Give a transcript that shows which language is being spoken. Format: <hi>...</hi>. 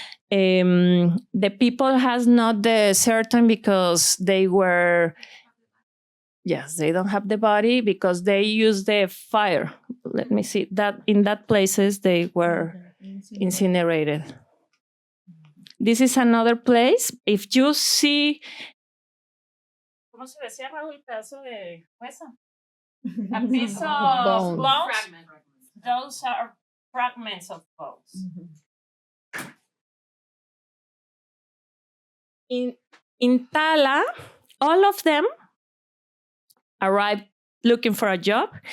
<en>The people has not the certain because they were, yes, they don't have the body because they use the fire. Let me see, that in that places they were incinerated. This is another place. If you see,</en> <es>¿cómo se decía,</es> <en>Raúl?</en> <es>Pedazo de hueso.</es> <en>A piece of bones. Those are fragments of bones. In Tala, all of them arrived looking for a job.</en>